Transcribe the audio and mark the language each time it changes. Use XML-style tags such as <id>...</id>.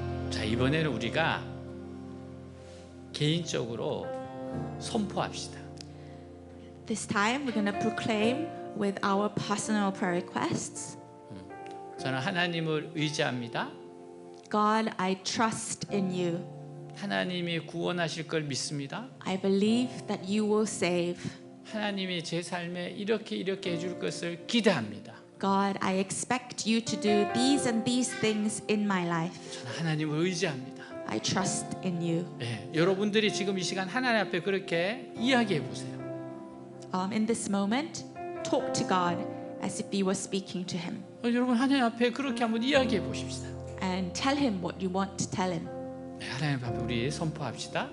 <ko>자, 이번에는 우리가 개인적으로 선포합시다.</ko> <en>This time we're going to proclaim with our personal prayer requests.</en> <ko>저는 하나님을 의지합니다.</ko> <en>God, I trust in you.</en> <ko>하나님이 구원하실 걸 믿습니다.</ko> <en>I believe that you will save.</en> <ko>하나님이 제 삶에 이렇게 해줄 것을 기대합니다.</ko> <en>God, I expect you to do these and these things in my life.</en> <ko>저는 하나님을 의지합니다.</ko> <en>I trust in you.</en> <ko>예, 여러분들이 지금 이 시간 하나님 앞에 그렇게 이야기해 보세요.</ko> <en>In this moment, talk to God as if you were speaking to him.</en> <ko>여러분 하나님 앞에 그렇게 한번 이야기해 보십시다.</ko> <en>And tell him what you want to tell him.</en> <ko>네, 하나님 앞에 우리 선포합시다.</ko>